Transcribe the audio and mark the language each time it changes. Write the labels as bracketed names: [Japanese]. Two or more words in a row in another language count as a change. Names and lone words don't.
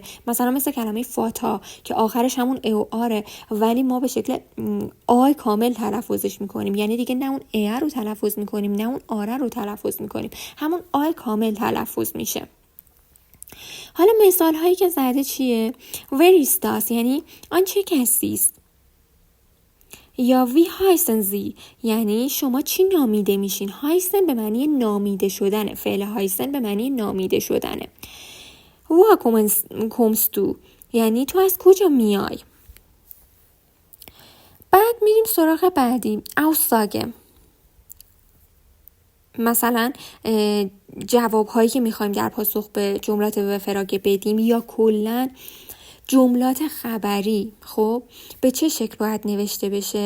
[Persian] مثلا مثل کلمه فاتا که آخرش همون او آره، ولی ما به شکل آ کامل تلفظش میکنیم، یعنی دیگه نه اون ا رو تلفظ میکنیم نه اون آره رو تلفظ میکنیم، همون آ کامل تلفظ میشه. حالا مثال هایی که زده چیه؟ [German] Wer ist das؟ [Persian] یعنی آن چه کسی است؟ یا [German] wie heißen Sie؟ [Persian] یعنی شما چی نامیده میشین؟ هایسن به معنی نامیده شدنه، فعل هایسن به معنی نامیده شدنه. [German] Woher kommst du؟ [Persian] یعنی تو از کجا میای؟ بعد میریم سراغ بعدی، Aussage. مثلا جواب هایی که میخوایم در پاسخ به جملات و فراگه بدیم یا کلا جملات خبری، خب به چه شکل باید نوشته بشه؟